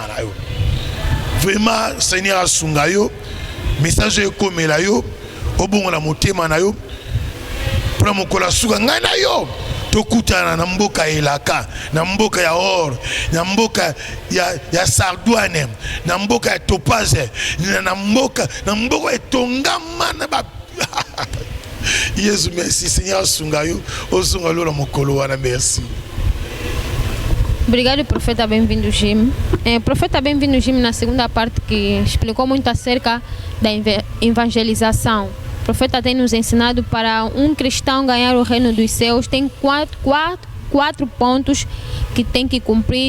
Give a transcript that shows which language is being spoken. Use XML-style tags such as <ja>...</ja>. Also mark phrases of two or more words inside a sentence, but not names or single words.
<ln>na yo</ln> <fr>vraiment Seigneur</fr> <ln>asunga yo message ekomela yo obongola motema na yo pour mokola suka ngai na yo tokutana na mboka elaka na mboka ya or na mboka ya sardouane na mboka ya topaze na mboka etongama na ba Yesu</ln> <fr>merci Seigneur</fr> <ln>sunga yo osunga lo la mokolo wana merci.</ln> <pt>Obrigado por Profeta Bem-vindo Jim. Profeta Bem-vindo Jim, na segunda parte, que explicou muito acerca da evangelização. O profeta tem nos ensinado para um cristão ganhar o reino dos céus, tem quatro pontos que tem que cumprir.</pt>